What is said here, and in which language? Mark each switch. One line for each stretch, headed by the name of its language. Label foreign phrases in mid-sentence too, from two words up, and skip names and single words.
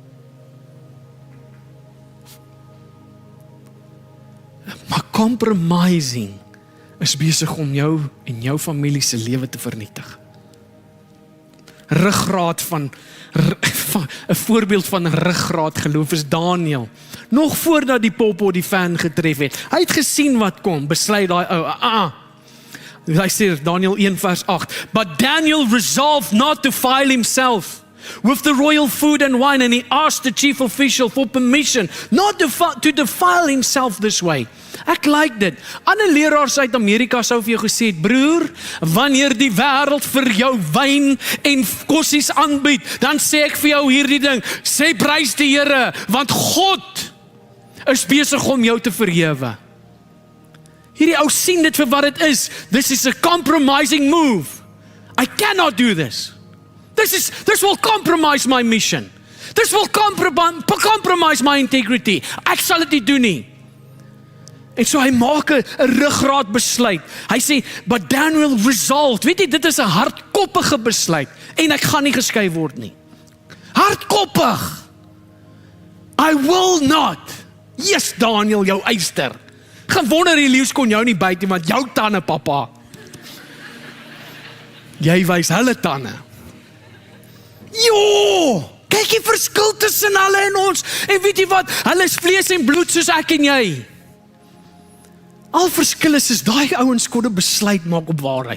Afrikaans: Maar compromising is besig om jou en jou familie se lewe te vernietig. Ruggraat van 'n voorbeeld van ruggraat geloof is Daniel. Nog voordat die popo die fan getref het. Hy het gesien wat kom, besluit daai ou, Hy sê Daniel 1 vers 8,
English: but Daniel resolved not to defile himself with the royal food and wine, and he asked the chief official for permission not to defile himself this way.
Afrikaans: Ek like dit. Ander leraars uit Amerika sou vir jou gesê het, broer, wanneer die wêreld vir jou wyn en kossies aanbied, dan sê ek vir jou hierdie ding, sê prys die Here, want God is besig om jou te verhewe. Hierdie ou sien dit vir wat dit is.
English: This is a compromising move. I cannot do this. This will compromise my mission. This will compromise my integrity.
Afrikaans: Ek sal dit nie doen nie. En so hy maak 'n ruggraat besluit. Hy sê,
English: but Daniel resolved.
Afrikaans: Weet jy, dit is 'n hardkoppige besluit. En ek gaan nie geskei word nie. Hardkoppig.
English: I will not. Yes,
Afrikaans: Daniel, jou eyster. Gewonder die leeu's kon jou nie byt nie, want jou tande, papa. Jy wys hulle tande. Jo, kyk die verskil tussen hulle en ons. En weet jy wat? Hulle is vlees en bloed soos ek en jy. Al verskil is daai ouens kon 'n besluit maak op waarheid.